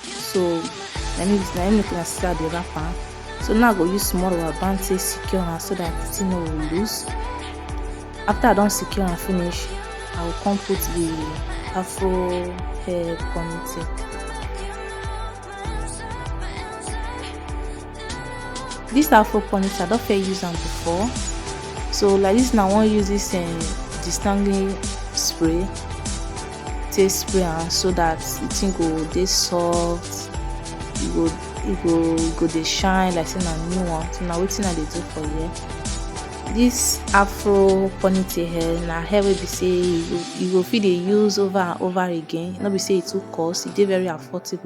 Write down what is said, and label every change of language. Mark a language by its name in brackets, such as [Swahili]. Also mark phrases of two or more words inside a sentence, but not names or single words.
[Nigerian Pidgin] So let me make una see how the wrapper. So now I go use small rubber band to secure her so that the thing no will loose. After I don secure and finish, I will come put the afro hair ponytail. This afro ponytail I don first use am before, so like this now I wan use this detangling spray take spray am so that the thing go dey soft, e go dey shine like say na new one. So na wetin I dey do for here. This afro ponytail hair na hair wey be say you go fit dey use over and over again, no be say e too cost, e dey very affordable.